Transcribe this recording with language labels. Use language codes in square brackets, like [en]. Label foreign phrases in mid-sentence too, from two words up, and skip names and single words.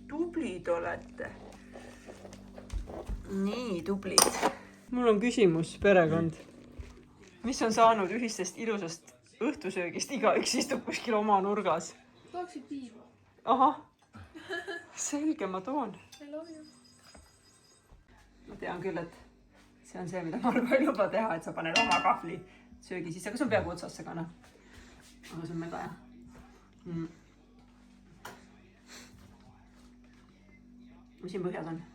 [et] Tublid olete. Nii tublid. Mul on küsimus, perekond. Mis on saanud ühistest ilusast õhtusöögist? Igaüks istub kuskil oma nurgas. Tahaksid piiva. Ahah. Selge, ma toon. [en] I love you. [et] Ma tean küll, et see on see, mida Margo ei luba teha, et sa paned oma kahvli söögi sisse, aga see on peaaegu otsas see kana. Aga see on mega hea. Mis siin põhjas on?